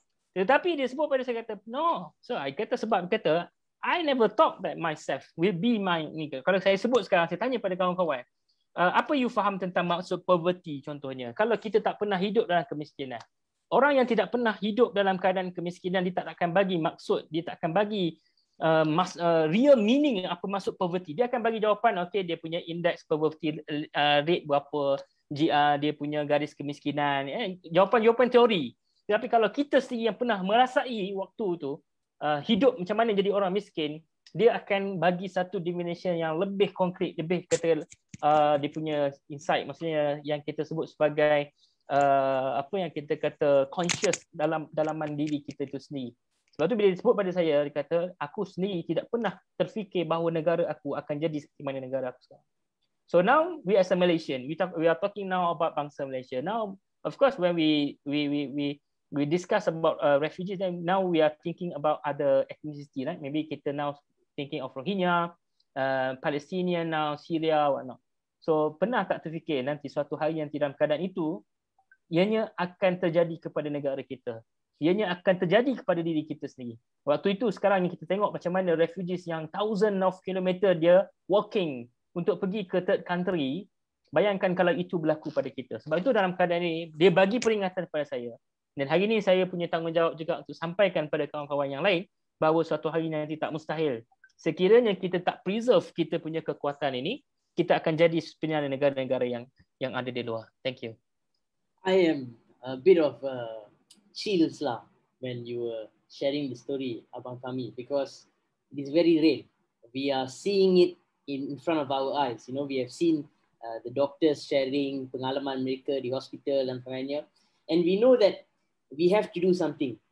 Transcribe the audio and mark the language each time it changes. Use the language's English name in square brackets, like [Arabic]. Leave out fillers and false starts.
[Malay] Tetapi dia sebut pada saya kata no. [English] So I [Malay] kata sebab kata [English] I never thought that myself will be my ni. [Malay] Kalau saya sebut sekarang, saya tanya pada kawan-kawan, apa [English] you [Malay] faham tentang maksud poverty contohnya? Kalau kita tak pernah hidup dalam kemiskinan. Orang yang tidak pernah hidup dalam keadaan kemiskinan, dia tak akan bagi maksud, dia tak akan bagi real meaning apa maksud poverty. Dia akan bagi jawapan, okay, dia punya index poverty rate berapa, GR, dia punya garis kemiskinan, jawapan-jawapan teori. Tapi kalau kita sendiri yang pernah merasai waktu tu, hidup macam mana jadi orang miskin, dia akan bagi satu dimension yang lebih konkret, lebih kata dia punya insight, maksudnya yang kita sebut sebagai apa yang kita kata conscious dalaman diri kita itu sendiri. Sebab tu bila disebut pada saya, dia kata aku sendiri tidak pernah terfikir bahawa negara aku akan jadi seperti mana negara aku sekarang. [English] So now we as a Malaysian, we are talking now about bangsa Malaysia. Now of course when we discuss about refugees, then now we are thinking about other ethnicity, right? Maybe [Malay] kita [English] now thinking of Rohingya, Palestinian now, Syria, whatnot. [Malay] So pernah tak terfikir nanti suatu hari nanti dalam keadaan itu, ianya akan terjadi kepada negara kita. Ianya akan terjadi kepada diri kita sendiri. Waktu itu sekarang ni kita tengok macam mana refugees yang [English] thousands of kilometer [Malay] dia walking untuk pergi ke third country. Bayangkan kalau itu berlaku pada kita. Sebab itu dalam keadaan ini, dia bagi peringatan kepada saya. Dan hari ini saya punya tanggungjawab juga untuk sampaikan pada kawan-kawan yang lain bahawa suatu hari nanti tak mustahil. Sekiranya kita tak preserve kita punya kekuatan ini, kita akan jadi sebenarnya negara-negara yang ada di luar. [English] Thank you. I am a bit of chills lah when you were sharing the story Abang Fahmi, because it is very real. We are seeing it in front of our eyes. You know, we have seen the doctors sharing [Malay] pengalaman mereka di hospital dan sebagainya, [English] and we know that we have to do something.